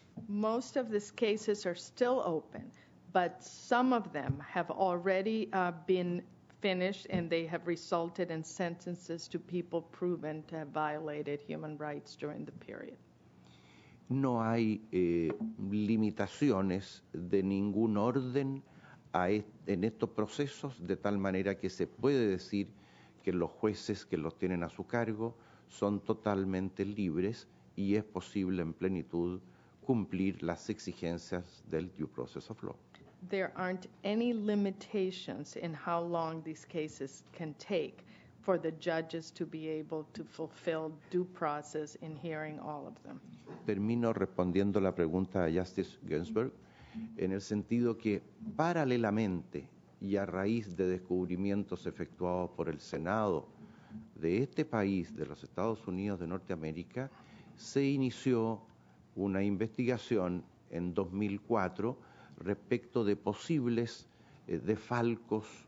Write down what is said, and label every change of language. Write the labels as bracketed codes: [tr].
[en] Most of these cases are still open, but some of them have already been finished and they have resulted in sentences to people proven to have violated human rights during the period. [es] No hay limitaciones de ningún orden en estos procesos, de tal manera que se puede decir que los jueces que los tienen a su cargo son totalmente libres y es posible en plenitud cumplir las exigencias del [en] due process of law. There aren't any limitations in how long these cases can take for the judges to be able to fulfill due process in hearing all of them. [es] Termino respondiendo la pregunta de Justice Ginsburg en el sentido que paralelamente y a raíz de descubrimientos efectuados por el Senado de este país, de los Estados Unidos de Norteamérica, se inició una investigación en 2004 respecto de posibles desfalcos,